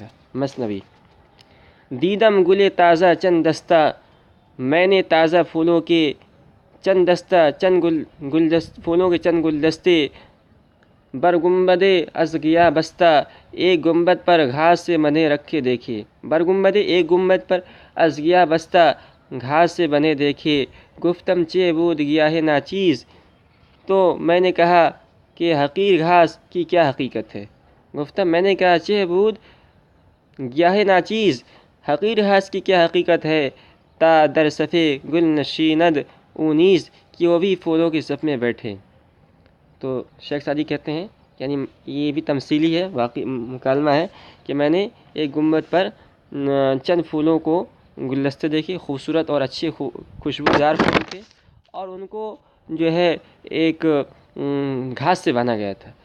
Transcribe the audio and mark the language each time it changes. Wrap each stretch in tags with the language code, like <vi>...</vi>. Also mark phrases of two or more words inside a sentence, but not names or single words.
<ur>مثنوی:</ur> <fa>دیدم گل تازہ چند دستہ،</fa> <ur>میں نے تازہ پھولوں کے چند گلدستے،</ur> <fa>بر گنبد از گیا بستہ،</fa> <ur>ایک گنبد پر گھاس سے بندھے رکھے دیکھے۔</ur> <fa>بر گنبد،</fa> <ur>ایک گنبد پر،</ur> <fa>از گیا بستہ،</fa> <ur>گھاس سے بندھے دیکھے۔</ur> <fa>گفتم چہ بود گیا ہے ناچیز،</fa> <ur>تو میں نے کہا کہ حقیر گھاس کی کیا حقیقت ہے۔ گفتم، میں نے کہا،</ur> <fa>چہ بود گیا ہے ناچیز،</fa> <ur>حقیر گھاس کی کیا حقیقت ہے۔</ur> <fa>تا در صفِ گل نشیند او نیز،</fa> <ur>کہ وہ بھی پھولوں کی صف میں بیٹھے۔ تو شیخ سعدی کہتے ہیں، یعنی یہ بھی تمثیلی ہے، واقعی مکالمہ ہے، کہ میں نے ایک گنبد پر چند پھولوں کو گلدستے دیکھے، خوبصورت اور اچھے خوشبودار پھول تھے، اور ان کو جو ہے ایک گھاس سے باندھا گیا تھا۔</ur>